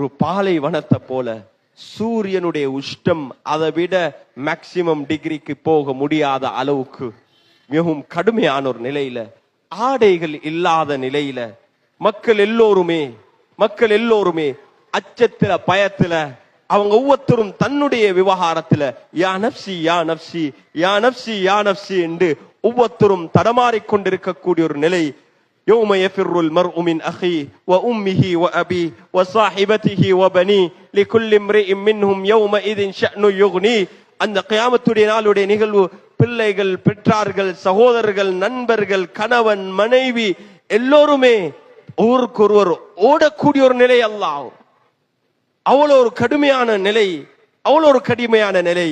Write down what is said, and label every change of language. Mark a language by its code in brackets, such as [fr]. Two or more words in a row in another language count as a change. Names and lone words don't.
[ta] பாலைவனத்தை போல, சூரியனுடைய உஷ்டம் அதை விட மேக்சிமம் டிகிரிக்கு போக முடியாத அளவுக்கு மிகவும் கடுமையான ஒரு நிலையில, ஆடைகள் இல்லாத நிலையில மக்கள் எல்லோருமே அச்சத்துல, பயத்துல, அவங்க ஒவ்வொருத்தரும் தன்னுடைய விவகாரத்துல [ar] يا نفسي يا نفسي يا نفسي يا نفسي [ta] யா நப்சி யா நப்சி என்று ஒவ்வொருத்தரும் தடமாறிக்கொண்டிருக்கக்கூடிய ஒரு நிலை. [ar] يوم يفر المرء من أخيه وأمه وأبيه وصاحبته وبنيه لكل امرئ منهم يومئذ شأن يغنيه. [ta] அந்த கியாமத்துடைய நாளுடைய நிகழ்வு பிள்ளைகள், பெற்றார்கள், சகோதரர்கள், நண்பர்கள், கணவன், மனைவி எல்லோருமே ஒருவருக்கொருவர் ஓடக்கூடிய ஒரு நிலை. அல்லாஹ் அவ்வளோ ஒரு கடுமையான நிலை, அவ்வளோ ஒரு கடுமையான நிலை.